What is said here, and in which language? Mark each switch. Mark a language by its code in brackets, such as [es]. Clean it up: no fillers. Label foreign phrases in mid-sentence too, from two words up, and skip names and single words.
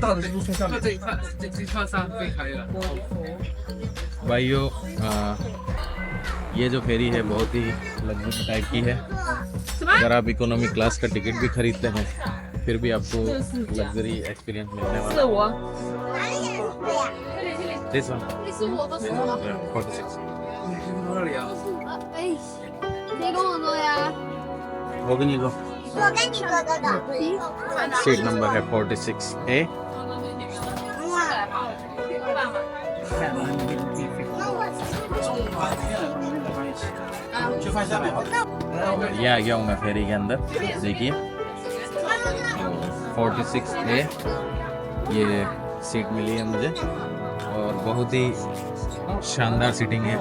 [hi] भाइयों ये जो फेरी है बहुत ही [en] luxury type [hi] की है। अगर आप [en] economy class [hi] का टिकट भी खरीदते हैं फिर भी आपको [en] luxury experience [hi] मिलने वाला है। [zh] 我， [en] This one, [zh] 这是我的手啊！ 46. 哎，谁跟我做呀？ [hi] वो भी नहीं लो। [zh] 我跟你哥哥的。 [en] seat number [hi] है 46A। ये आ गया हूँ मैं फेरी के अंदर। देखिए 46A ये सीट मिली है मुझे और बहुत ही शानदार सीटिंग है।